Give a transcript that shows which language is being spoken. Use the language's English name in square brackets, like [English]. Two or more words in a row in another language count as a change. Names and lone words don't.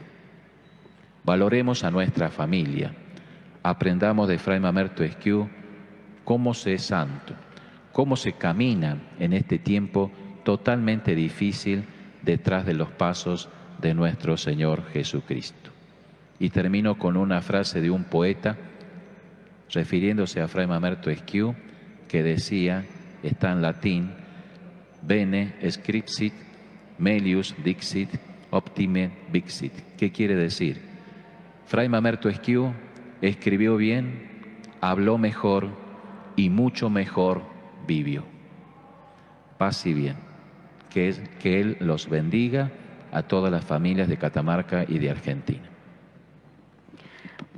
[Spanish] Valoremos a nuestra familia, aprendamos de Fray Mamerto Esquiú cómo se es santo, cómo se camina en este tiempo totalmente difícil detrás de los pasos de nuestro Señor Jesucristo. Y termino con una frase de un poeta, refiriéndose a Fray Mamerto Esquiú, que decía, está en latín: [Latin] bene scripsit, melius dixit, optime vixit. [Spanish] ¿Qué quiere decir? Fray Mamerto Esquiú escribió bien, habló mejor y mucho mejor vivió. Paz y bien. Que Él los bendiga a todas las familias de Catamarca y de Argentina.